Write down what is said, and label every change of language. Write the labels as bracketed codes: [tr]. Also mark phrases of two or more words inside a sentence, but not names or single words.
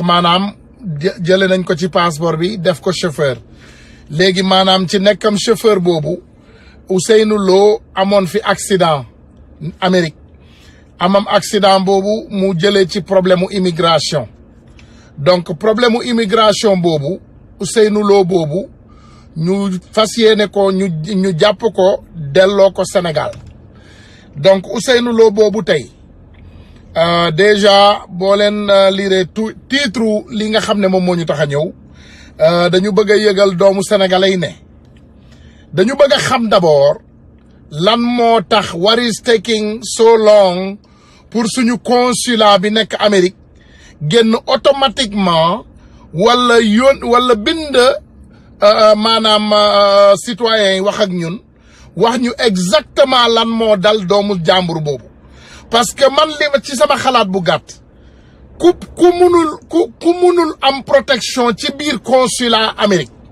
[wo] maanaam jële nañ ko ci passeport bi def ko chauffeur léegi maanaam ci nekkam chauffeur boobu Ousseynou Lo amoon fi accident Amérique amam accident boobu mu jëlee ci problème mu immigration donc problème mu immigration boobu Ousseynou Lo boobu ñu fas yéene ko ñu jàpp ko delloo ko Sénégal donc Ousseynou Lo boobu tey déjà boo leen lire titre li nga xam ne moom moo ñu tax a ñëw dañu bëgg a yëgal doomu sénégalais yi ne dañu bëgg a xam d'abord lan moo tax [en] what is taking so long [wo] pour suñu consulat bi nekk Amérique génn automatiquement wala bind maanaam citoyens yi wax ak ñun wax ñu exactement lan moo dal doomu jàmbur boobu [fr] parce que [wo] man li ci sama xalaat bu gàtt ku munul am protection ci biir consulat Amérique